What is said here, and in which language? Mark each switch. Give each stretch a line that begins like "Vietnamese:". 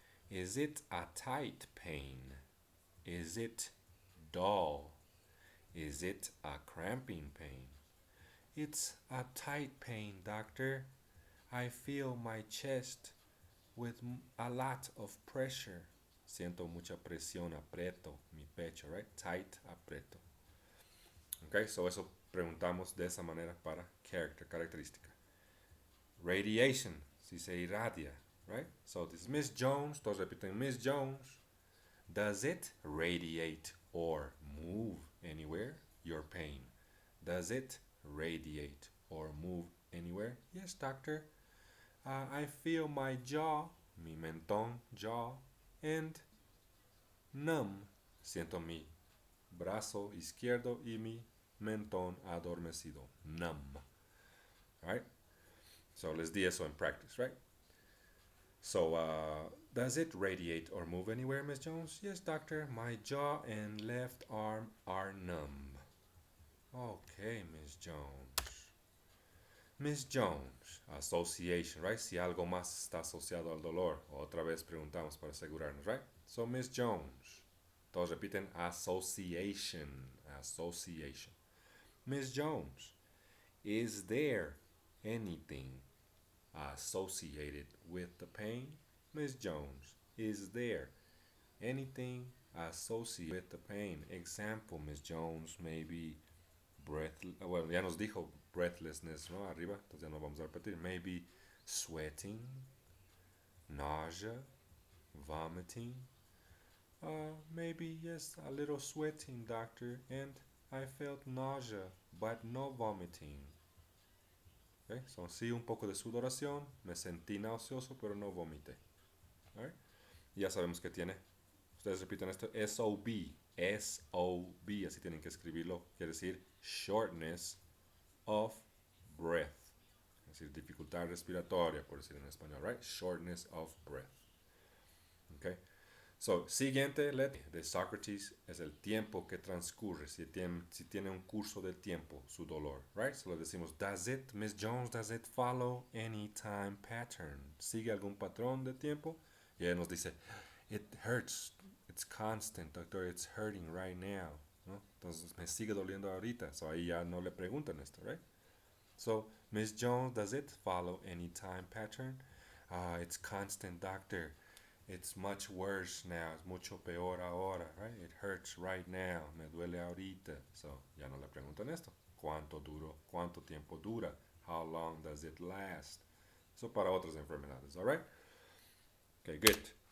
English: Is it a tight pain? Is it dull? Is it a cramping pain? It's a tight pain, doctor. I feel my chest with a lot of pressure.
Spanish: Siento mucha presión, aprieto mi pecho, right? Tight, aprieto. Okay, so eso preguntamos de esa manera para character, característica. Radiation, si se irradia, right?
English: So this is Miss Jones, todos repiten, Miss Jones, does it radiate or move anywhere? Your pain. Does it radiate or move anywhere? Yes, doctor. I feel my jaw,
Spanish: mi mentón,
English: jaw, and numb.
Spanish: Siento mi brazo izquierdo y mi mentón adormecido.
English: Numb. Right? So let's do eso in practice, right? So, does it radiate or move anywhere, Miss Jones? Yes, doctor. My jaw and left arm are numb. Okay, Miss Jones. Miss Jones, association, right?
Spanish: Si algo más está asociado al dolor. Otra vez preguntamos para asegurarnos, right? So, Miss Jones. Todos repiten association. Association.
English: Miss Jones, is there anything associated with the pain? Miss Jones, is there anything associated with the pain?
Spanish: Example, Miss Jones, maybe bueno, ya nos dijo breathlessness, ¿no? Arriba, entonces ya no vamos a repetir.
English: Maybe sweating, nausea, vomiting. Maybe, yes, a little sweating, doctor, and I felt nausea, but no vomiting. Okay?
Spanish: So, sí, un poco de sudoración, me sentí nauseoso, pero no vomité. Right? Ya sabemos que tiene, ustedes repiten esto, SOB, SOB, así tienen que escribirlo, quiere decir shortness of breath, es decir, dificultad respiratoria, por decir en español, right? Shortness of breath. Okay? So, siguiente letra de Socrates es el tiempo que transcurre, si tiene un curso de tiempo, su dolor, right?
English: So le decimos, does it, Miss Jones, does it follow any time pattern?
Spanish: ¿Sigue algún patrón de tiempo? Y ella nos dice,
English: it hurts, it's constant, doctor, it's hurting right now, ¿no?
Spanish: Entonces me sigue doliendo ahorita, so ahí ya no le preguntan esto, right?
English: So, Miss Jones, does it follow any time pattern? It's constant, doctor. It's much worse now.
Spanish: Es mucho peor ahora, right?
English: It hurts right now.
Spanish: Me duele ahorita. So, ya no le preguntan esto. ¿Cuánto tiempo dura?
English: How long does it last?
Spanish: Eso para otras enfermedades,
English: alright? Okay, good.